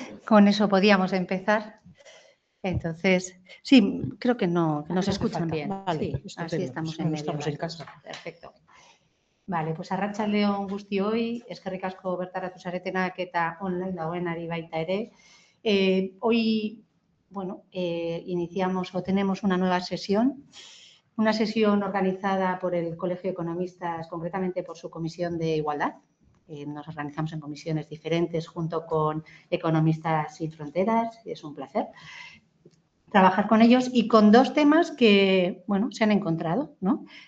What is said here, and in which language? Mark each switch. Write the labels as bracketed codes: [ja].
[es] Con eso podíamos empezar. Entonces, sí, creo que no, que nos escuchan bien. Vale, Sí, así estamos en medio. Estamos en casa. Perfecto. Vale, pues [eu] arratsaldeon guztioi, eskerrik asko bertaratu zaretenak eta online dagoenari baita ere. [es] Hoy, bueno, iniciamos o tenemos una nueva sesión organizada por el Colegio de Economistas, concretamente por su Comisión de Igualdad. Nos organizamos en comisiones diferentes junto con Economistas Sin Fronteras, y es un placer trabajar con ellos y con dos temas que, bueno, se han encontrado, ¿no?